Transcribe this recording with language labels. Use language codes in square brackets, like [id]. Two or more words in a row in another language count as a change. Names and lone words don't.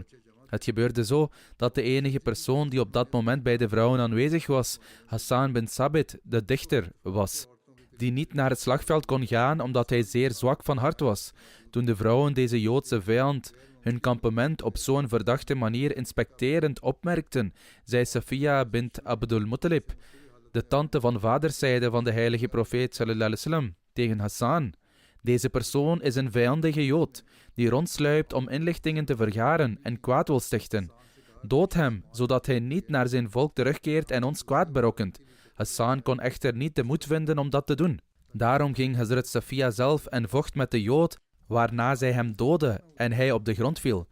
[nl] Het gebeurde zo dat de enige persoon die op dat moment bij de vrouwen aanwezig was, Hassan bin Sabit, de dichter, was, die niet naar het slagveld kon gaan omdat hij zeer zwak van hart was. Toen de vrouwen deze Joodse vijand hun kampement op zo'n verdachte manier inspecterend opmerkten, zei Safiya bint Abdul Muttalib, de tante van vaderszijde van de heilige profeet [ar] صلى الله عليه وسلم, [nl] tegen Hassan: deze persoon is een vijandige Jood, die rondsluipt om inlichtingen te vergaren en kwaad wil stichten. Dood hem, zodat hij niet naar zijn volk terugkeert en ons kwaad berokkent. Hassan kon echter niet de moed vinden om dat te doen. Daarom ging Hazrat Safiya zelf en vocht met de Jood, waarna zij hem doodde en hij op de grond viel.